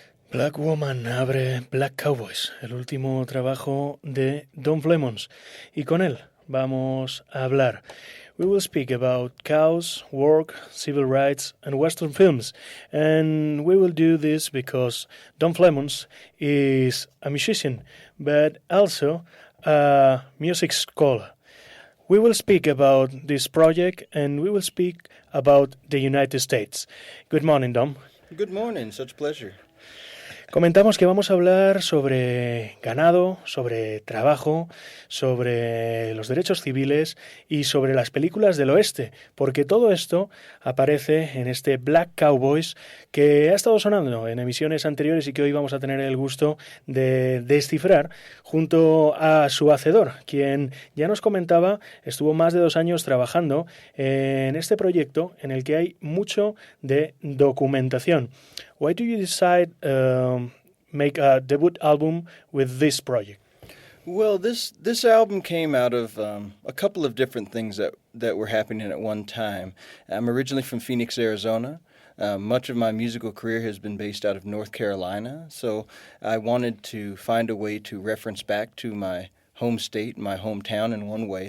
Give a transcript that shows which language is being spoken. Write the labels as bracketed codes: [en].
[es] Black Woman abre Black Cowboys, el último trabajo de Don Flemons, y con él vamos a hablar. [en] We will speak about cows, work, civil rights, and Western films. And we will do this because Don Flemons is a musician, but also a music scholar. We will speak about this project, and we will speak about the United States. Good morning, Dom. Good morning, such pleasure. [es] Comentamos que vamos a hablar sobre ganado, sobre trabajo, sobre los derechos civiles y sobre las películas del oeste, porque todo esto aparece en este Black Cowboys que ha estado sonando en emisiones anteriores y que hoy vamos a tener el gusto de descifrar junto a su hacedor, quien ya nos comentaba estuvo más de 2 años trabajando en este proyecto en el que hay mucho de documentación. [en] Why do you decide make a debut album with this project? Well, this album came out of a couple of different things that were happening at one time. I'm originally from Phoenix, Arizona. Much of my musical career has been based out of North Carolina, so I wanted to find a way to reference back to my home state, my hometown in one way.